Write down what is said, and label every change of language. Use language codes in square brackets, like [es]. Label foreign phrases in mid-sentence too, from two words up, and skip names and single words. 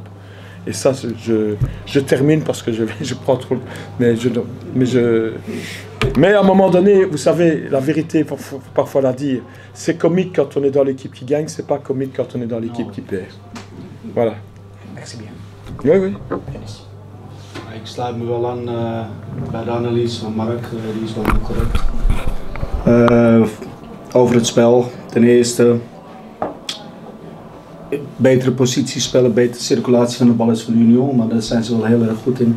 [fr] Et ça, je termine parce que je prends trop... Mais à un moment donné, vous savez, la vérité, il faut parfois la dire, c'est comique quand on est dans l'équipe qui gagne, c'est pas comique quand on est dans l'équipe qui perd. Voilà. Merci bien. Oui. [nl] Ik sluit me wel aan bij de analyse van Mark, die is wel heel correct. Over het spel, ten eerste, betere positie spelen, betere circulatie van de bal is van Union, maar daar zijn ze wel heel erg goed in.